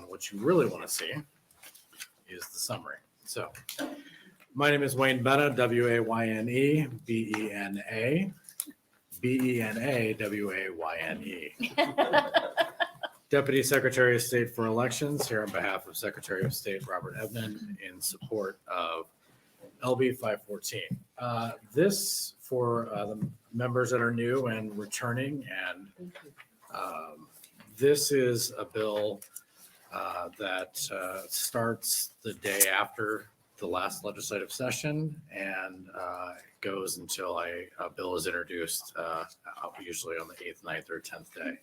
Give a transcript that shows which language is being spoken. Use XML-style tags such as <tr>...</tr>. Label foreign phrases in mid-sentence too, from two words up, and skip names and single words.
<en>What you really want to see is the summary. So my name is Wayne Bena, W-A-Y-N-E, B-E-N-A, B-E-N-A, W-A-Y-N-E. Deputy Secretary of State for Elections, here on behalf of Secretary of State Robert Ebnen in support of LB 514. This, for the members that are new and returning, and this is a bill that starts the day after the last legislative session and goes until a bill is introduced, usually on the 8th, 9th, or 10th day.</en>